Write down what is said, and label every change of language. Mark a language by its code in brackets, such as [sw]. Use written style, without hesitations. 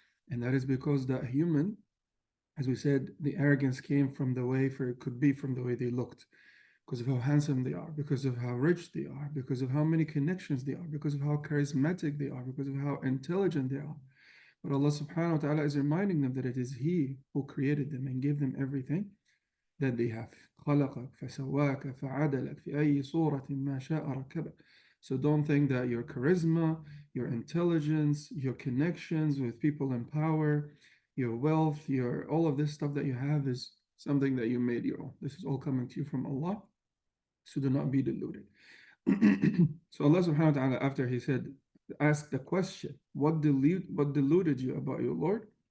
[en] And that is because that human, as we said, the arrogance came from the way, for it could be from the way they looked, because of how handsome they are, because of how rich they are, because of how many connections they are, because of how charismatic they are, because of how intelligent they are. But Allah subhanahu wa ta'ala is reminding them that it is He who created them and gave them everything that they have. [ar] خلقك فسواك فعدلك في أي صورة ما شاء ركبك. [en] So don't think that your charisma, your intelligence, your connections with people in power, your wealth, your all of this stuff that you have is something that you made your own. This is all coming to you from Allah. So do not be deluded. So Allah subhanahu wa ta'ala, after He said, ask the question, what deluded you about your Lord?